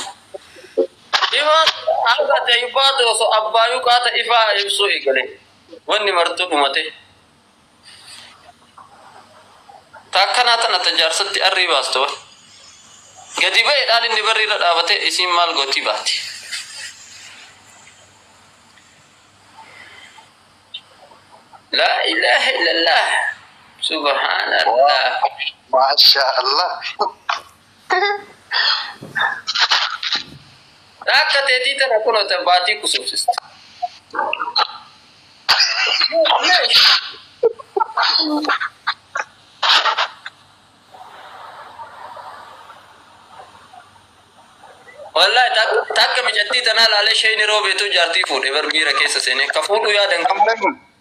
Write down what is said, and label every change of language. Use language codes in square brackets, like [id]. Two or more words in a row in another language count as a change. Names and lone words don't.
[om] Ifa hanga ta'e baatu osoo abbaayyuu qaata ifaa ibsuu eegale. Wanni martuu dhumate. Takkanaa tana tajaarsatti arrii baastu wal. Gadi ba'eedhaan inni barriirra dhaabate isiin maal gootii baati. [ar] لا إله إلا الله. [om] Subhanallah. [ar] ما شاء الله. [om] Akka teetii tana kunuuta baatii kusubsista. Wallahi takka mijattii tanaa laalee shayni roobeetu jaartii fuudhee barmiira keessa seenee ka fuudhu yaadan qabu.